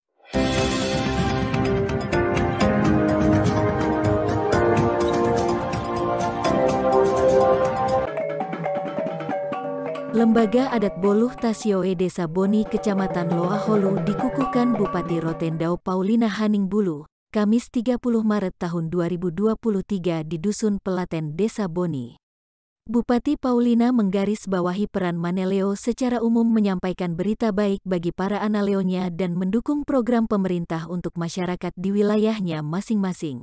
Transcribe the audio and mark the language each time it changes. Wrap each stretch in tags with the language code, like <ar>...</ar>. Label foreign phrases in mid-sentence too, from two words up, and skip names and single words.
<id>Lembaga Adat Boluh Tasioe Desa Boni Kecamatan Loa Holu dikukuhkan Bupati Rotendao Paulina Haningbulu, Kamis 30 Maret tahun 2023 di Dusun Pelaten Desa Boni. Bupati Paulina menggarisbawahi peran Maneleo secara umum menyampaikan berita baik bagi para analeonya dan mendukung program pemerintah untuk masyarakat di wilayahnya masing-masing.</id>